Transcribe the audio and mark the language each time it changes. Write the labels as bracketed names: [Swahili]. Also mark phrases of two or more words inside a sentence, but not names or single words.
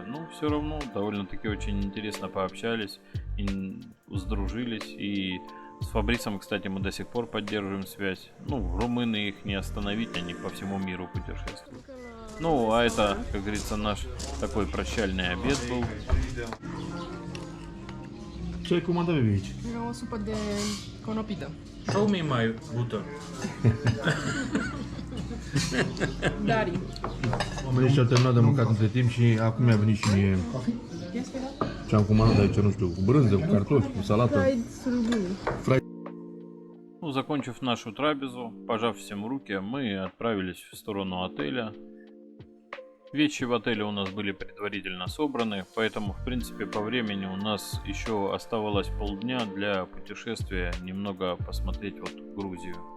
[Russian] Но все равно довольно-таки очень интересно пообщались, и сдружились. И с Фабрисом, кстати, мы до сих пор поддерживаем связь. Ну, румыны их не остановить, они по всему миру путешествуют. Ну, а это, как говорится, наш такой прощальный обед был. [Romanian] Ce ai comandat, bebe, aici? O supă de conopită. [English] Show me my butter. [Romanian] Dari. Oamenii și-au terminat de mâncat între timp și acum mi-a venit și mie ce am comandat aici, nu știu, cu brânză, cu cartofi, cu salată. [Russian] Ну, закончив нашу трапезу, пожав всем руки, мы отправились в сторону отеля. Вещи в отеле у нас были предварительно собраны, поэтому, в принципе, по времени у нас еще оставалось полдня для путешествия, немного посмотреть вот Грузию.